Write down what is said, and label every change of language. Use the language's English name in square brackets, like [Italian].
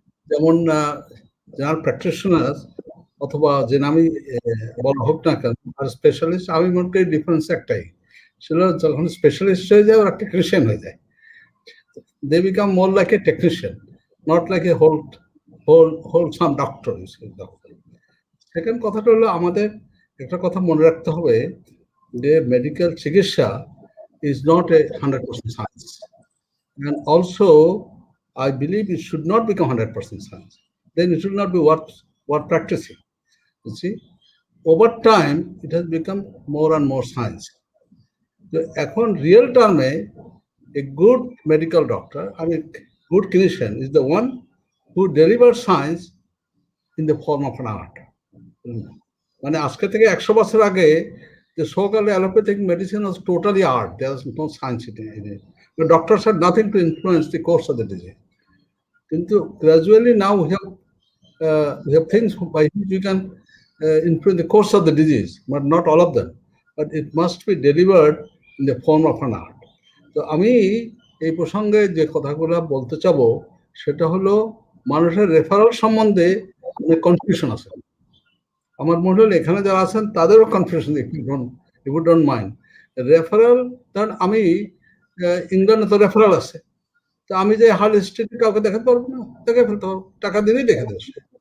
[Bangla] যেমন যারা প্র্যাকটিশনার অথবা যে নামই বলা হোক না কেন, আর স্পেশালিস্ট, আমি মনে করি ডিফারেন্স একটাই, সেটা যখন স্পেশালিস্ট হয়ে যায় ওরা টেকনিশিয়ান হয়ে যায়। [English] They become more like a technician, not like a wholesome doctor. [Bangla] Second কথাটা হলো, আমাদের একটা কথা মনে রাখতে হবে যে মেডিকেল চিকিৎসা [English] is not a 100% science, and also I believe it should not become 100% science. Then it should not be worth practicing. You see, over time it has become more and more science. [Bangla] তো এখন real টার্মে [English] a good medical doctor, I mean, good clinician is the one who delivers science in the form of an art. [Bangla] মানে আজকে থেকে 100 বছর আগে [English] the so-called allopathic medicine was totally art. There was no science in it. The doctors had nothing to influence the course of the disease. কিন্তু gradually now we have things by which we can influence the course of the disease, but not all of them. But it must be delivered in the form of an art. [Bangla] তো আমি এই প্রসঙ্গে যে কথাগুলো বলতে চাবো সেটা হলো মানুষের রেফারেল সম্বন্ধে অনেক কনফিউশন আছে। আমার মনে হলো এখানে যারা আছেন তাদেরও confusion, [English] If you don't mind. [Bangla] Referral, কারণ আমি ইংল্যান্ডে তো রেফারেল আছে, তো আমি যে হার্ট স্ট্রিটে কাউকে দেখাতে পারবো না, দেখে ফেলতে পারবো, টাকা দিলেই দেখে দেবে সে।